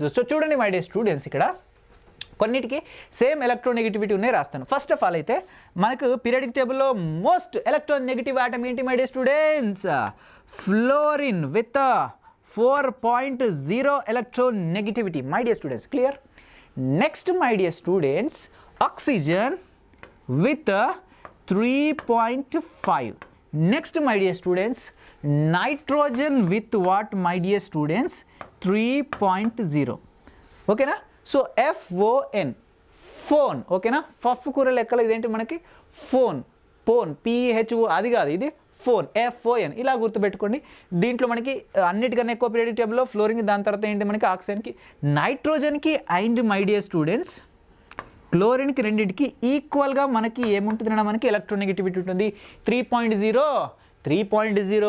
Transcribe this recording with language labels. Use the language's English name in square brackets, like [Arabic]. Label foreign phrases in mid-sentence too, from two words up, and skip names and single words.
[English] సో చూడండి my dear students, [Telugu] ఇక్కడ కొన్నిటికి [English] same electronegativity [Telugu] ఉన్నాయి రాస్తాను. [English] first of all [Telugu] అయితే మనకు [English] periodic tableలో most electronegative atom ఏంటి my dear students? fluorine with 4.0 electronegativity my dear students. clear? next my dear students, oxygen with 3.5. Next my dear students, nitrogen with what my dear students? 3.0. Okay na? So FON, phone. Okay na? [Telugu] ఫఫ్ కూర లెక్కలు ఇదేంటి మనకి ఫోన్, PHO అది కాదు, ఇది ఫోన్, FON. ఇలా గుర్తుపెట్టుకోండి. దీంట్లో మనకి అన్నిటికన్నా ఎక్కువ [English] periodic tableలో [Telugu] ఫ్లోరిన్, దాని తర్వాత ఏంటి మనకి ఆక్సిజన్కి, నైట్రోజన్కి [English] and my dear students [Telugu] క్లోరిన్కి రెండింటికి ఈక్వల్గా మనకి ఏముంటుంది మనకి ఎలక్ట్రోనెగటివిటీ ఉంటుంది 3.0.